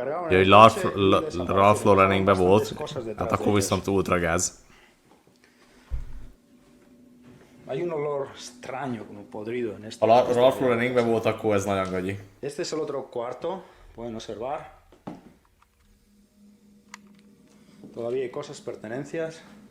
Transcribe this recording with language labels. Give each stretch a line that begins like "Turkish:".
Hungarian: Ja, hogy Ralph Laureningbe volt, hát akkor viszont ultragáz.
Spanish: Hay un olor extraño, como podrido en este.
Hungarian: Ha Ralph Laureningbe volt, akkor ez nagyon gagyi.
Spanish: Este es el otro cuarto, pueden observar. Todavía hay cosas, pertenencias.